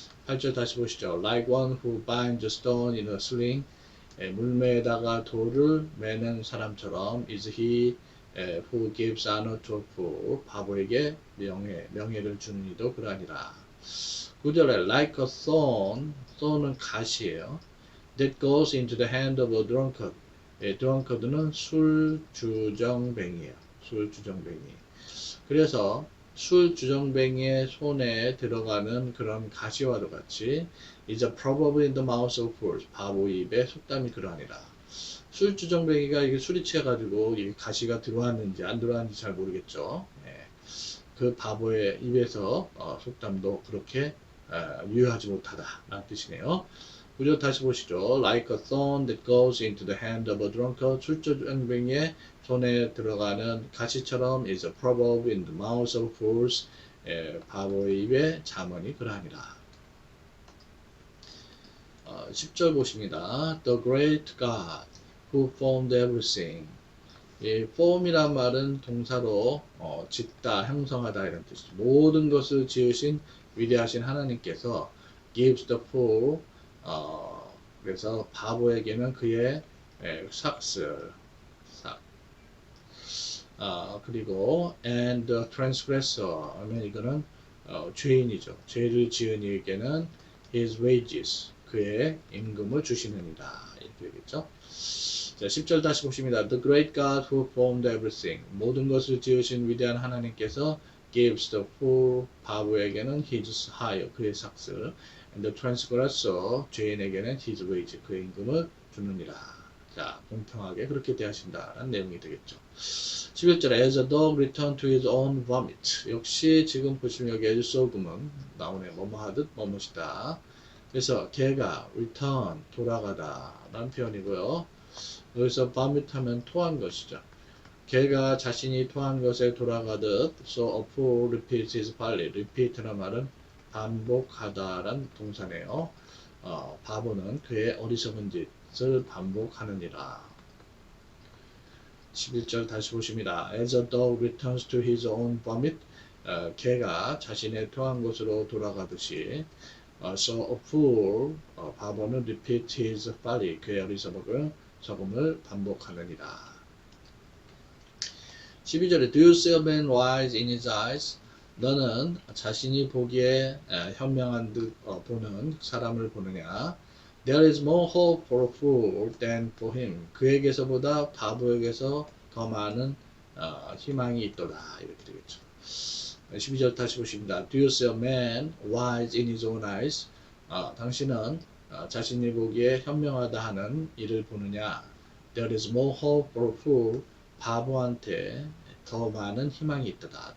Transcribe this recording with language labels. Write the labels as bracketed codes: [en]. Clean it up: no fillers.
[ko] 8절 다시 보시죠. [en] Like one who binds a stone in a sling. [ko] 물매에다가 돌을 매는 사람처럼 [en] is he who gives honor to a fool. [ko] 바보에게 명예를 주는 이도 그러하니라. 9절에 [en] like a thorn. [ko] thorn은 가시예요. [en] That goes into the hand of a drunkard. [ko] drunkard는 술주정뱅이에요. 술주정뱅이. 그래서 술주정뱅이의 손에 들어가는 그런 가시와도 같이 [en] is a proverb in the mouth of fools. [ko] 바보 입에 속담이 그러하니라. 술주정뱅이가 이게 술이 취해가지고 이 가시가 들어왔는지 안 들어왔는지 잘 모르겠죠. 그 바보의 입에서 속담도 그렇게 유효하지 못하다라는 뜻이네요. 구절 다시 보시죠. [en] Like a thorn that goes into the hand of a drunkard. [ko] 술주정뱅이의 손에 들어가는 가시처럼 [en] is a proverb in the mouth of fools. [ko] 바보의 입에 잠언이 그러하니라. 10절 보십니다. [en] The great God who formed everything. [ko] form이란 말은 동사로 짓다, 형성하다 이런 뜻이죠. 모든 것을 지으신 위대하신 하나님께서 [en] gives the fool [ko] 그래서 바보에게는 그의 삭슬 그리고 [en] and the transgressor [ko] 하면 이거는 죄인이죠. 죄를 지은 이에게는 [en] his wages [ko] 그의 임금을 주시느니라 이렇게 되겠죠. 자, 10절 다시 보십니다. [en] The great God who formed everything. [ko] 모든 것을 지으신 위대한 하나님께서 [en] gives the fool [ko] 바보에게는 [en] his hire [ko] 그의 삭슬 [en] and the transgressor [ko] 죄인에게는 [en] his wage [ko] 그의 임금을 주느니라. 자, 공평하게 그렇게 대하신다라는 내용이 되겠죠. 11절에 [en] as a dog returned to his own vomit. [ko] 역시 지금 보시면 여기 as so금은 나오네요. 뭐뭐 하듯 뭐뭐시다. 그래서 개가 return 돌아가다 라는 표현이고요. 여기서 vomit 하면 토한 것이죠. 개가 자신이 토한 것에 돌아가듯 [en] so a fool repeats his folly. [ko] repeat란 말은 반복하다란 동사네요. 바보는 그의 어리석은 짓을 반복하느니라. 11절 다시 보십니다. [en] As a dog returns to his own vomit. [ko] 개가 자신의 토한 곳으로 돌아가듯이 [en] so a fool [ko] 바보는 [en] repeats his folly. [ko] 그의 어리석음을 반복하느니라. [en] 12절에 Do you see a man wise in his eyes? [ko] 너는 자신이 보기에 현명한 듯 보는 사람을 보느냐? [en] There is more hope for a fool than for him. [ko] 그에게서보다 바보에게서 더 많은 희망이 있도다. 이렇게 되겠죠. 12절 다시 보십니다. [en] Do you see a man wise in his own eyes? [ko] 당신은 자신이 보기에 현명하다 하는 이를 보느냐? [en] There is more hope for a fool. [ko] 바보한테 더 많은 희망이 있다.